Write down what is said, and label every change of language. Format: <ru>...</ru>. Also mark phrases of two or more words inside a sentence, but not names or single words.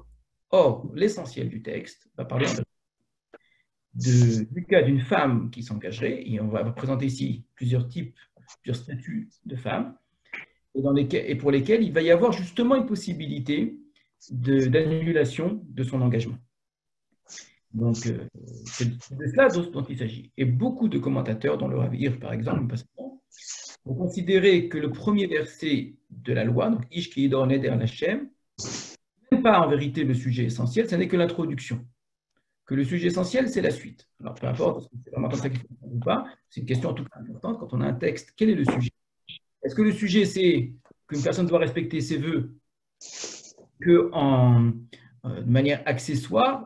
<fr>Or, l'essentiel du texte va parler du cas d'une femme qui s'engagerait, et on va présenter ici plusieurs statuts de femmes, et pour lesquels il va y avoir justement une possibilité d'annulation de son engagement. Donc, c'est de cela dont il s'agit. Et beaucoup de commentateurs, dont le Rav Hirsch par exemple, ont considéré que le premier verset de la loi, donc</fr> <he>איש כי ידר נדר השם,</he> <fr>n'est pas en vérité le sujet essentiel, ce n'est que l'introduction. Que le sujet essentiel, c'est la suite. Alors, peu importe, est-ce que c'est vraiment comme ça qu'il faut ou pas, c'est une question en tout cas importante. Quand on a un texte, quel est le sujet? Est-ce que le sujet, c'est qu'une personne doit respecter ses vœux de manière accessoire?</fr>